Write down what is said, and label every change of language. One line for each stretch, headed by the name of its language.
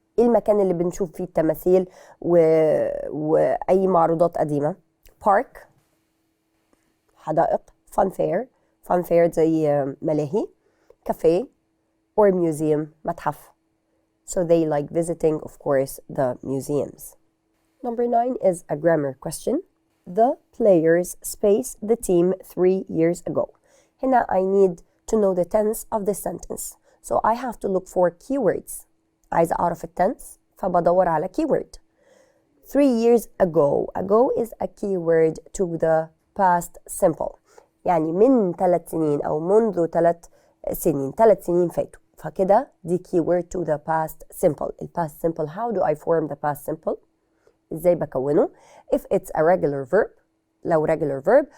Arabic: ايه المكان اللي بنشوف فيه التماثيل وأي معروضات قديمة؟ park حدائق.
English: fun fair زي ملاهي. cafe or museum متحف. So they like visiting of course the museums. Number 9 is a grammar question. The players space the team 3 years ago. هنا I need to know the tense of the sentence. So I have to look for keywords.
Arabic: عايزة أعرف التنس فبدور على keyword.
English: 3 years ago. Ago is a keyword to the past simple.
Arabic: يعني من 3 سنين أو منذ 3 سنين. 3 سنين فاتوا.
English: فكده دي keyword to the past simple. ال past simple. How do I form the past simple؟
Arabic: إزاي بكونه؟
English: If it's a regular verb. لو regular verb.